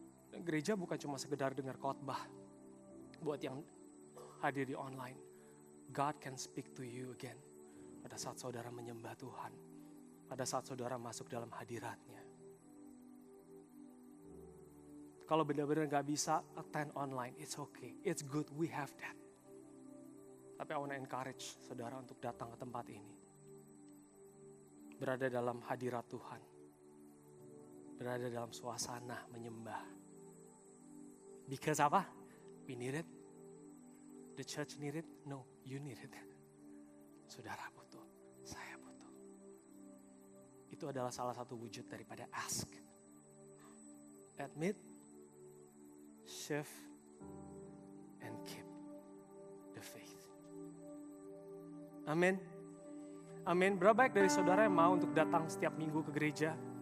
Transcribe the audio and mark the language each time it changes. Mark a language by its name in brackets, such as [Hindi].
[Indonesian] Dan gereja bukan cuma sekedar dengar khotbah buat yang hadir di online. [English] God can speak to you again [Indonesian] pada saat saudara menyembah Tuhan, pada saat saudara masuk dalam hadiratnya. Kalau benar-benar gak bisa [English] attend online, it's okay, it's good, we have that. [Indonesian] Tapi [English] I want to encourage [Indonesian] saudara untuk datang ke tempat ini. Berada dalam hadirat Tuhan. Berada dalam suasana menyembah. [English] Because apa? We need it. The church need it? No, you need it. [Indonesian] Saudara butuh, saya butuh. Itu adalah salah satu wujud daripada ask. [English] Admit, shift, and keep the faith. [Indonesian] Amin. Amin. Berapa baik dari saudara yang mau untuk datang setiap minggu ke gereja?